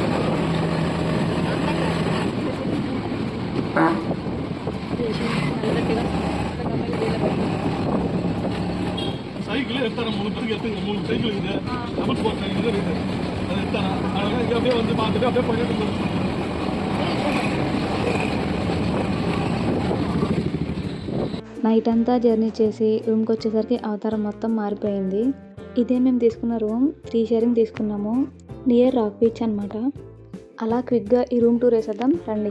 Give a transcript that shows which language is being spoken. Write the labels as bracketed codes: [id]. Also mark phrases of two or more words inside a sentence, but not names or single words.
[ta] சைக்கிள் எடுத்தார 3 பேருக்கு எடுத்துங்க. 3 சைக்கிள் இருக்குது. டபுள் ஸ்போர்ட் சைக்கிள் இருக்குது. அதை எடுத்தாரா அதனால இங்கே அப்படியே வந்து பார்த்துட்டு அப்படியே போயிட்டு இருந்தோம். [te] నైట్ అంతా జర్నీ చేసి రూమ్కి వచ్చేసరికి అవతారం మొత్తం మారిపోయింది. ఇదే మేము తీసుకున్న రూమ్ 3 షేరింగ్ తీసుకున్నాము. [en] near Rock Beach [te] అనమాట. అలా క్విక్గా ఈ [en] room tour [te] వేసేద్దాం రండి.